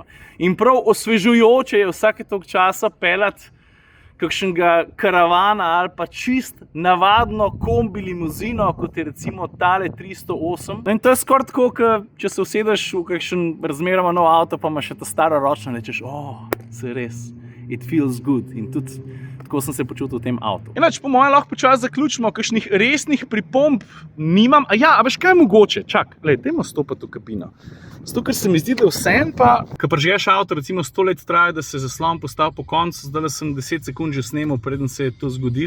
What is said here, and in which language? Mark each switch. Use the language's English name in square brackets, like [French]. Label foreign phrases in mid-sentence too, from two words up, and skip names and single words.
[Slovenian] In prav osvežujoče je vsake toliko časa peljati kakšnega karavana ali pa čist navadno kombi limuzino, kot je recimo tale 308. In to je skoraj tako, če se usedeš v kakšen razmeroma nov avto, pa imaš še ta stara ročna in rečeš, se res, [English] it feels good. [Slovenian] In tudi tako sem se počutil v tem avtu. Inač, po mojem lahko počasi zaključimo, kakšnih resnih pripomb nimam. A veš kaj je mogoče? Čak, glej, dajmo stopiti v kabino. Zato, ker se mi zdi, da vsem pa, ko prižgeš avto, recimo 100 let traja, da se zaslon postavi po koncu, zdaj sem 10 sekund že snemal, preden se je to zgodil.